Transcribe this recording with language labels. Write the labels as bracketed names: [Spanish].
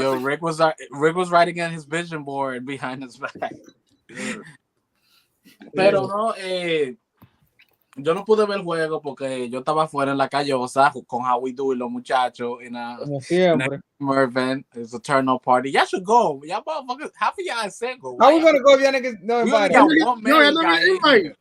[English] Yo, Rick was writing on his vision board behind his back. [Spanish] Pero no, yo no pude ver el juego porque yo estaba afuera en la callosa con How We Do y los muchachos [English] in a event. It's a turn up party. Y'all should go. Y'all motherfuckers, half of y'all is single. How we gonna go if y'all niggas no We only invite? got one married guy in here.